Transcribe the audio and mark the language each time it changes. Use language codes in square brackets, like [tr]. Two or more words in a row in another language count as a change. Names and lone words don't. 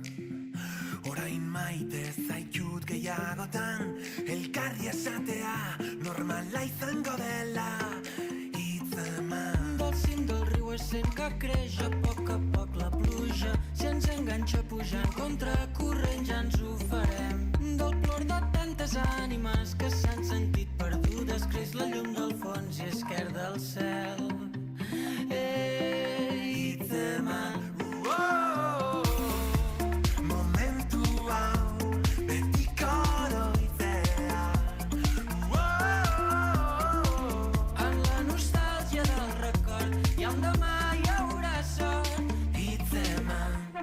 [eu] Orain maite zaitut gehiagotan, elkarri esatea normala izango dela. Hitzeman. [ca] Del cim del riu és sent que creix a poc la pluja. Si ens enganxa pujant contra corrent ja ens ho farem. Del plor de tantes ànimes que s'han sentit perdudes creix la llum del fons i esquerda el cel. [eu] Hitzeman, momentu hau betiko oroitzea. [ca] En la nostàlgia del record i on demà hi haurà sol. [eu] Hitzeman.